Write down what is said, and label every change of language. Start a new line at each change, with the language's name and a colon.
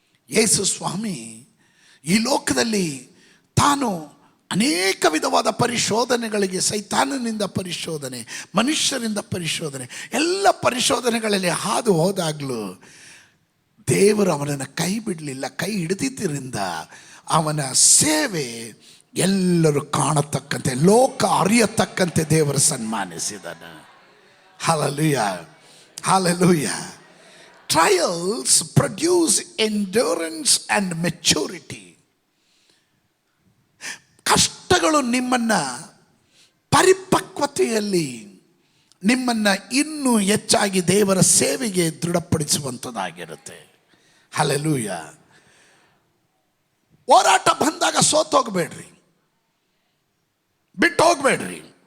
Kannada: ಯೇಸು ಸ್ವಾಮಿ ಈ ಲೋಕದಲ್ಲಿ ತಾನು ಅನೇಕ ವಿಧವಾದ ಪರಿಶೋಧನೆಗಳಿಗೆ, ಸೈತಾನನಿಂದ ಪರಿಶೋಧನೆ, ಮನುಷ್ಯರಿಂದ ಪರಿಶೋಧನೆ, ಎಲ್ಲ ಪರಿಶೋಧನೆಗಳಲ್ಲಿ ಹಾದು ಹೋದಾಗಲೂ ದೇವರು ಅವನನ್ನು ಕೈ ಬಿಡಲಿಲ್ಲ. ಕೈ ಹಿಡಿದಿದ್ದರಿಂದ ಅವನ ಸೇವೆ ಎಲ್ಲರೂ ಕಾಣತಕ್ಕಂತೆ, ಲೋಕ ಅರಿಯತಕ್ಕಂತೆ ದೇವರು ಸನ್ಮಾನಿಸಿದನು.
English: Hallelujah, hallelujah. Trials produce endurance and maturity.
Kannada: ಕಷ್ಟಗಳು ನಿಮ್ಮನ್ನು ಪರಿಪಕ್ವತೆಯಲ್ಲಿ, ನಿಮ್ಮನ್ನು ಇನ್ನೂ ಹೆಚ್ಚಾಗಿ ದೇವರ ಸೇವೆಗೆ ದೃಢಪಡಿಸುವಂಥದ್ದಾಗಿರುತ್ತೆ. Hallelujah. ಹೋರಾಟ ಬಂದಾಗ ಸೋತೋಗ್ಬೇಡ್ರಿ, ಬಿಟ್ಟು ಹೋಗ್ಬೇಡ್ರಿ.